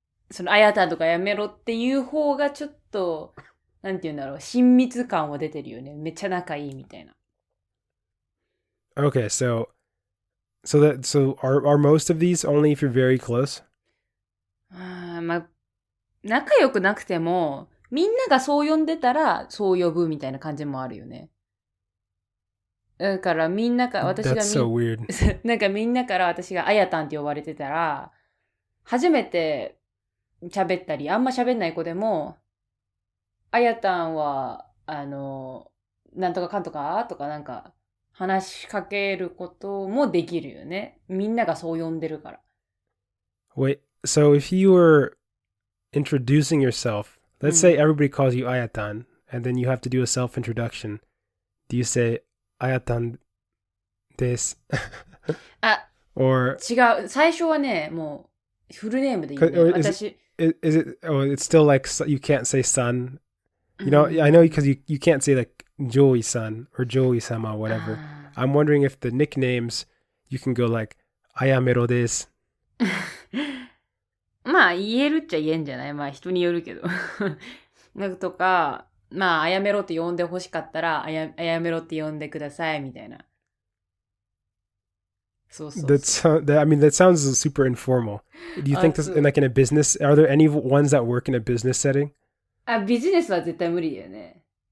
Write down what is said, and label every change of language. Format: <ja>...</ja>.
<ja>そのあやたとかやめろっていう方がちょっと、なんて言うんだろう、親密感は出てるよね。めっちゃ仲いいみたいな。</ja> <en>Okay, so are most of these only if you're very close?</en> <ja>まあ、仲良くなくても、みんながそう呼んでたら、そう呼ぶみたいな感じもあるよね。だからみんなから私が</ja> <en>That's so weird.</en> <ja>なんかみんなから私があやたんって呼ばれてたら、初めて喋ったり、あんま喋んない子でも、あやたんは、なんとかかんとかとかなんか話しかけることもできるよね。みんながそう呼んでるから。</ja> <en>Wait, so if you were introducing yourself, let's say everybody calls you Ayatan, and then you have to do a self-introduction. Do you say Ayatan des?</en> <ja>あ、</ja> <en>or</en> <ja>違う。最初はね、もうフルネームで言うね。私。</ja> <en>Is it? Oh, it's still like you can't say son. You know, I know because you can't say like Joey-san or Joey-sama or whatever. I'm wondering if the nicknames you can go like Ayamero des.</en> <ja>まあ言えるっちゃ言えんじゃない？まあ人によるけど。なんとか、まああやめろって呼んでほしかったらあやめろって呼んでくださいみたいな。そうそう。</ja> <en>I mean, that sounds super informal. Do you think this like in a business? Are there any ones that work in a business setting?</en> <ja>ビジネスは絶対無理だよね。</ja>